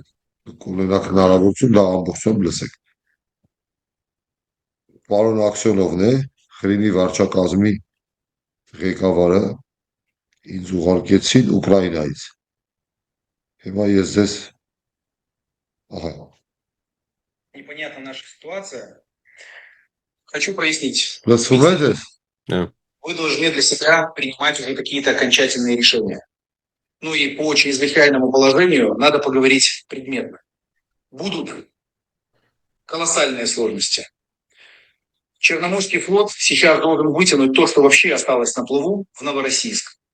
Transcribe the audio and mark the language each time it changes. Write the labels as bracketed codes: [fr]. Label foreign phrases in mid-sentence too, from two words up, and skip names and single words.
[hy] Կունենաք հնարավորություն դա ամբողջությամբ լսեք։ Պարոն Աքսյոնովն է, Ղրիմի վարչակազմի ղեկավարը, ինձ ուղարկեցին Ուկրաինայից։ Հիմա ես ձեզ ահա [ru] непонятна наша ситуация. Хочу прояснить. [hy] լսում եք ես։ [ru] Вы должны для себя принимать уже какие-то окончательные решения. Ну и по чрезвычайному положению надо поговорить предметно. Будут колоссальные сложности. Черноморский флот сейчас должен вытянуть то, что вообще осталось на плаву, в Новороссийск.